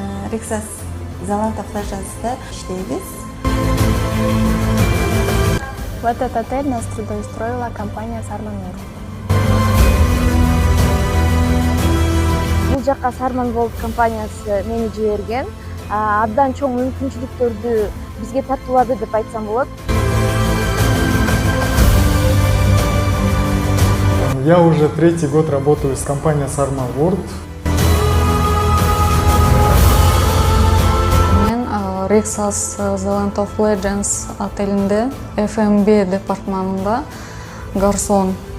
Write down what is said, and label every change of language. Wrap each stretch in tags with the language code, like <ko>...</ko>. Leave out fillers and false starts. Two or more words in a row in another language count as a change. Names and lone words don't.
<ky>Rixos Zalando Legends-да иштейбиз.</ky> <ru>В этот отель нас трудоустроила компания Sarman World.</ru> <ky>Бул жакка Sarman World компаниясы мени жиберген. Абдан чоң мүмкүнчүлүктөрдү бизге тартуулады деп айтсам болот.</ky> <ru>Я уже 3-й год работаю с компанией Sarman World.</ru> <ky>Мен Rixos Land of Legends отелинде F&B департаментинде гарсон.</ky>